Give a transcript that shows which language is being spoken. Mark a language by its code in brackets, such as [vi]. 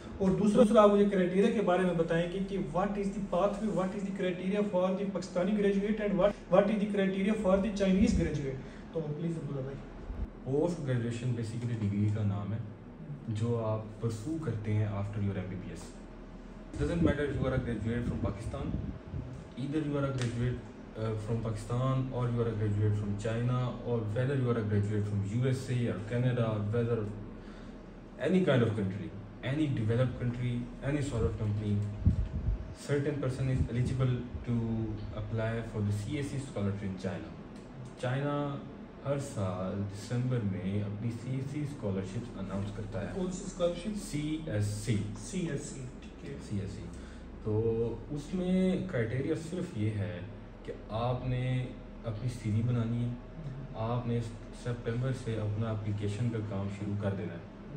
[ur] اور دوسرا آپ مجھے کرائٹیریا کے بارے میں بتائیں گے کہ [en] What is the pathway, what is the criteria for the Pakistani graduate and what is the criteria for the Chinese graduate. [ur] تو پلیز عبداللہ بھائی. پوسٹ گریجویشن بیسیکلی ڈگری کا نام ہے جو آپ پرسو کرتے ہیں [en] after your [ur] MBBS. [en] Doesn't matter you are a graduate from Pakistan, either you are a graduate from Pakistan or you are a graduate from China, or whether you are a graduate from USA or Canada, or whether any kind of country, any developed country, any sort of company, certain person is eligible to apply for the CSC scholarship in China. [ur] China ہر سال دسمبر میں اپنی CSC scholarship announce کرتا ہے. کون سی scholarship? CSC. تو اس میں criteria صرف یہ ہے کہ آپ نے اپنی CV بنانی ہے، آپ نے سپٹمبر سے اپنا اپلیکیشن کا کام شروع کر دینا ہے.